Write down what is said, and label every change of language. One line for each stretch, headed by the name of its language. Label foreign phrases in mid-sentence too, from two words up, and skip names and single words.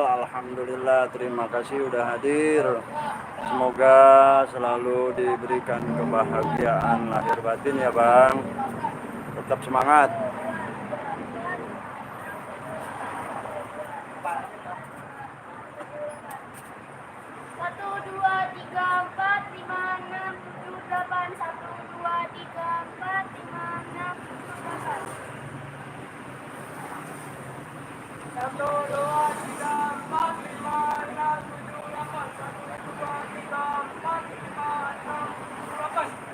Indonesian: Alhamdulillah, terima kasih udah hadir. Semoga selalu diberikan kebahagiaan lahir batin ya Bang. Tetap semangat. Satu, dua, tiga, empat, lima, enam, tujuh, delapan. Satu, dua, tiga, empat, lima, enam, tujuh, delapan. Satu, dua, tiga, empat, lima, enam, tujuh, delapan. Satu, dua, tiga, empat, lima, enam, tujuh, delapan.